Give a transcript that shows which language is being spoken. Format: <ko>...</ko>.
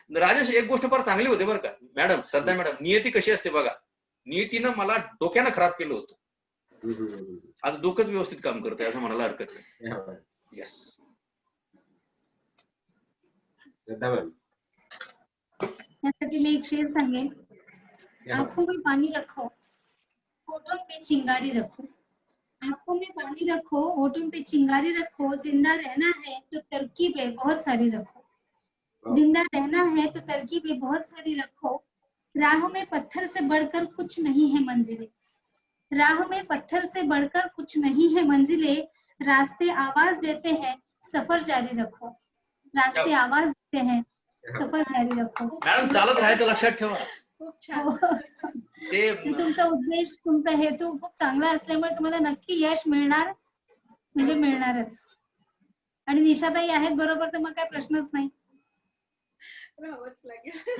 <mr>राजेश, एक गोष्ट फार चांगली होते बरं का मॅडम, श्रद्धा मॅडम, नियती कशी असते बघा. नियतीनं मला डोक्यानं खराब केलं होतं. आज डोकंच व्यवस्थित काम करतंय असं म्हणायला हरकत नाही.</mr> <en>Yes.</en> <mr>यासाठी मैं एक शेर सांगेन.</mr> <hi>आंखों में पानी रखो, होठों पे चिंगारी रखो. आंखों में पानी रखो, होठों पे चिंगारी रखो. जिंदा रहना है तो तरकीबें बहुत सारी रखो. जिंदा रहना है तो तरकीबें बहुत सारी रखो. राह में पत्थर से बढ़कर कुछ नहीं है मंजिलें. राह में पत्थर से बढ़कर कुछ नहीं है मंजिलें. रास्ते आवाज देते हैं, सफर जारी रखो. रास्ते आवाज देते हैं, सफर जारी रखो.</hi> <mr>मॅडम, चालत राहायचं, लक्षात ठेवा. खूप छान. ते तुमचा उद्देश, तुमचा हेतू खूप चांगला असल्यामुळे तुम्हाला नक्की यश मिळणार, म्हणजे मिळणारच. आणि निशाताई आहेत बरोबर, तर मग काय प्रश्नच नाही. राहावंच लागेल.</mr>